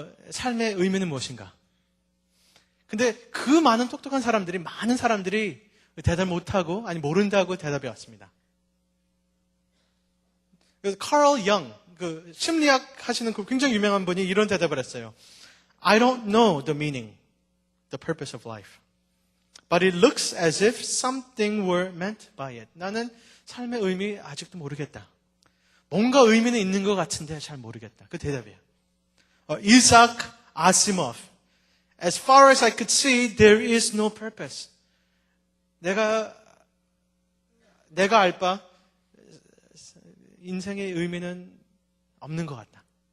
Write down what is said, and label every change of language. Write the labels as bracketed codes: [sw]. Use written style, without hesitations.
[ko] 삶의 의미는 무엇인가? 근데 그 많은 똑똑한 사람들이, 많은 사람들이 대답 못하고, 아니, 모른다고 대답해 왔습니다. 그래서 카럴 영, 심리학 하시는 굉장히 유명한 분이 이런 대답을 했어요. [en] I don't know the meaning, the purpose of life. But it looks as if something were meant by it. [ko] 나는 삶의 의미 아직도 모르겠다. 뭔가 의미는 있는 것 같은데 잘 모르겠다. 그 대답이에요. 이삭 아시모프. [en] As far as I could see, there is no purpose. [ko] 내가 알 바, 인생의 의미는 없는 것 같다.